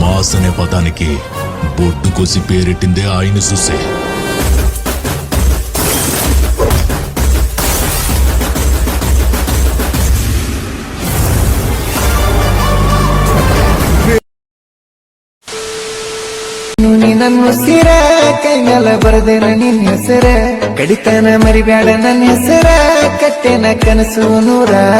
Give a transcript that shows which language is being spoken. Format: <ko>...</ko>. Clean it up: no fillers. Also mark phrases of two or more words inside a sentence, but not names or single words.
<te>బాస్ అనే పదానికి బొడ్డు కోసి పేరెట్టిందే ఆయన చూసే.</te> <kn>ನನ್ನ ಉಸಿರ ಕೈ ಮೇಲ ಬರ್ದೇನ ನಿನ್ನ ಹೆಸರ, ಕಡಿತನ ಮರಿಬ್ಯಾಡ ನನ್ನ ಹೆಸರ, ಕಟ್ಟೆನ ಕನಸು ನೂರಾರ.</kn>